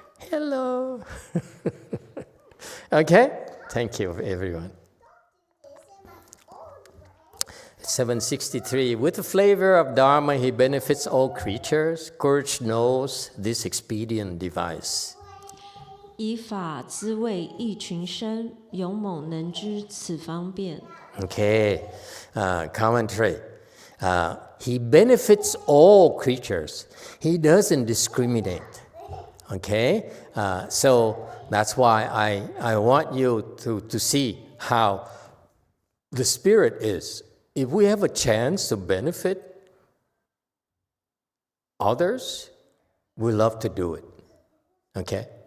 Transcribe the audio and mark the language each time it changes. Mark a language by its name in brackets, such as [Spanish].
[English] Hello. Okay? Thank you, everyone. 763. With the flavor of Dharma, he benefits all creatures. Courage knows this expedient device. [Chinese] 以法滋味益群生，勇猛能知此方便。 [English] Okay. Commentary. He benefits all creatures. He doesn't discriminate. Okay? So that's why I want you to see how the Spirit is. If we have a chance to benefit others, we love to do it. Okay?